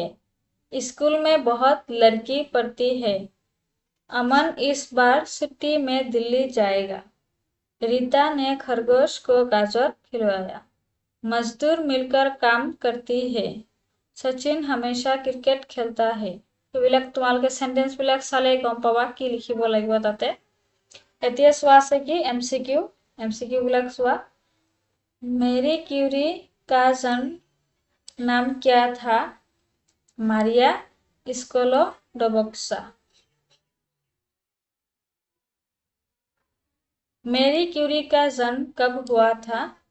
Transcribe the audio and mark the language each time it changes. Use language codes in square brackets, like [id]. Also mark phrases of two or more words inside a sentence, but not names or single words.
[hi] स्कूल में बहुत लड़की पढ़ती है। अमन इस बार छुट्टी में दिल्ली जाएगा। रीता ने खरगोश को गाजर खिलवाया। मजदूर मिलकर काम करती है। सचिन हमेशा क्रिकेट खेलता है। [as] এইবিলাক তোমালোকে সেন্টেন্স বিলাক চালে গম পাবা কি লিখিব লাগিব তাতে। এতিয়া চোৱা আছে কি एमसीक्यू বিলাক চোৱা। [hi] मेरी क्यूरी का जन्म नाम क्या था? मारिया स्कोलोडोवस्का। मेरी क्यूरी का जन्म कब हुआ था?